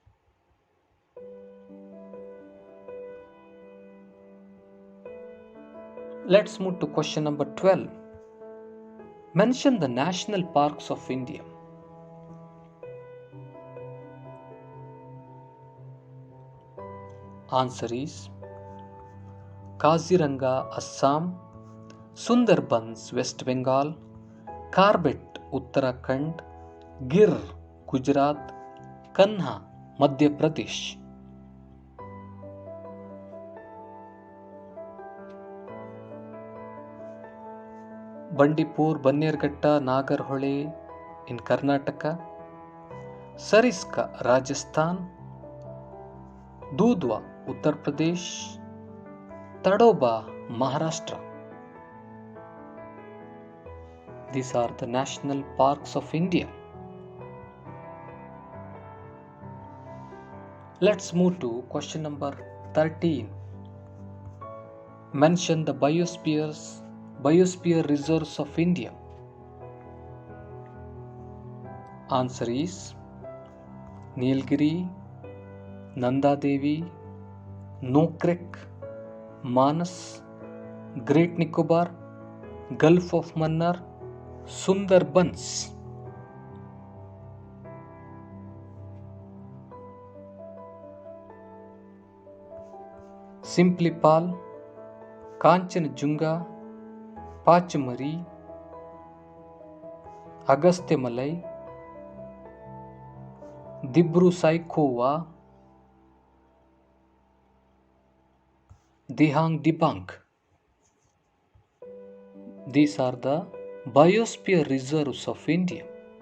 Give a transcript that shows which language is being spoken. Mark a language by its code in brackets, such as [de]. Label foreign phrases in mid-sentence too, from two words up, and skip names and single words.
[en] Let's move to question number 12. Mention the national parks of India. Answer is Kaziranga, Assam, Sundarbans, West Bengal, Corbett, Uttarakhand, Gir, Gujarat, Kanha, Madhya Pradesh. Bandipur, Bannerghatta, Nagarhole in Karnataka, Sariska, Rajasthan, Dudhwa, Uttar Pradesh, Tadoba, Maharashtra. These are the national parks of India. Let's move to question number 13. Mention the biosphere reserves of India. Answer is Nilgiri, Nanda Devi, Nokrek, Manas, Great Nicobar, Gulf of Mannar, Sundarbans. Simplipal, Kanchanjunga, Pachmari, Agastyamalai, Dibru-Saikhowa, Dihang Dibang. These are the biosphere reserves of India.